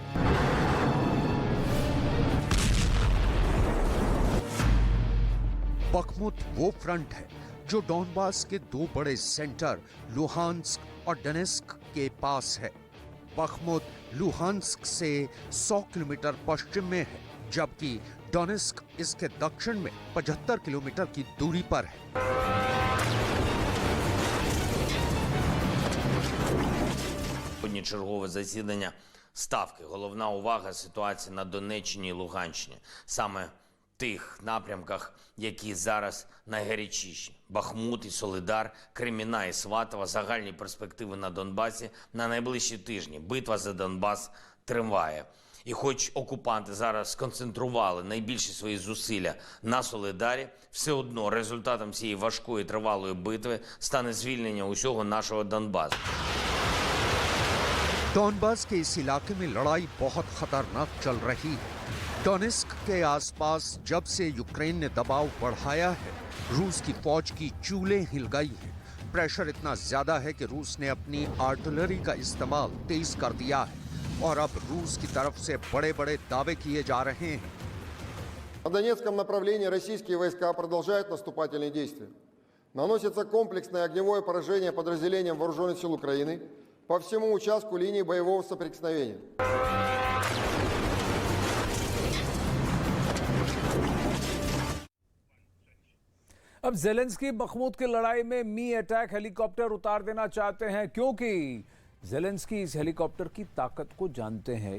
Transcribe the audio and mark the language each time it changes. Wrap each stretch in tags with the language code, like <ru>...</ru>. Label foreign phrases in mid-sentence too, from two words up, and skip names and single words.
<hi>बखमुत वो फ्रंट है जो डॉनबास के दो बड़े सेंटर लुहांस्क और डोनेस्क के पास है। बखमुत लुहांस्क से 100 किलोमीटर पश्चिम में है, जबकि डोनेस्क इसके दक्षिण में 75 किलोमीटर की दूरी पर है।</hi> <uk>Сьогодні чергове засідання Ставки. Головна увага – ситуації на Донеччині і Луганщині. Саме в тих напрямках, які зараз найгарячіші. Бахмут і Солидар, Креміна і Сватово, загальні перспективи на Донбасі на найближчі тижні. Битва за Донбас триває. І хоч окупанти зараз сконцентрували найбільші свої зусилля на Солидарі, все одно результатом цієї важкої тривалої битви стане звільнення усього нашого Донбасу.</uk> <hi>डॉनबास के इस इलाके में लड़ाई बहुत खतरनाक चल रही है। डोनेस्क के आसपास जब से यूक्रेन ने दबाव बढ़ाया है, रूस की फौज की चूलें हिल गई हैं। प्रेशर इतना ज्यादा है कि रूस ने अपनी आर्टिलरी का इस्तेमाल तेज कर दिया है और अब रूस की तरफ से बड़े-बड़े दावे किए जा रहे हैं।</hi> <ru>На Донецком направлении российские войска продолжают наступательные действия. Наносится комплексное огневое поражение подразделениям вооруженных сил Украины по всему участку линии боевого соприкосновения.</ru> <hi>अब ज़ेलेंस्की बखमुत की लड़ाई में मी</hi> <en>attack helicopter</en> <hi>उतार देना चाहते हैं, क्योंकि ज़ेलेंस्की इस हेलीकॉप्टर की ताकत को जानते हैं।</hi>